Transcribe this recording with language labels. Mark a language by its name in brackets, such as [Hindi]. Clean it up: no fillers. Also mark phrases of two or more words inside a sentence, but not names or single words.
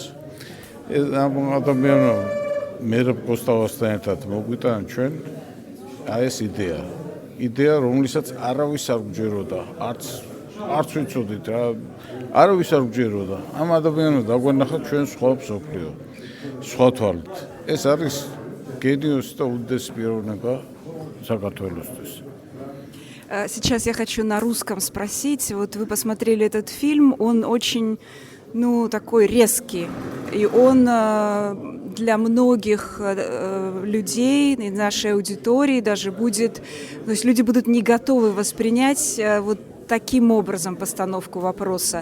[Georgian] ამ ადამიანო მერაბ კოსტავასთან ერთად მოგვიტანა ჩვენ ეს იდეა, რომლისაც არავის არ გჯეროდა, არც ვიცოდით რა, არავის არ გჯეროდა. ამ ადამიანო დაგვენახა ჩვენ სხვა მსოფლიო, სხვა თვალით. ეს არის გენიოსი და უდიდესი პიროვნება საქართველოსთვის. [Russian] Сейчас я хочу на русском спросить. Вот вы посмотрели этот фильм, он очень, такой резкий. И он для многих людей, нашей аудитории даже будет... То есть люди будут не готовы воспринять вот таким образом постановку вопроса.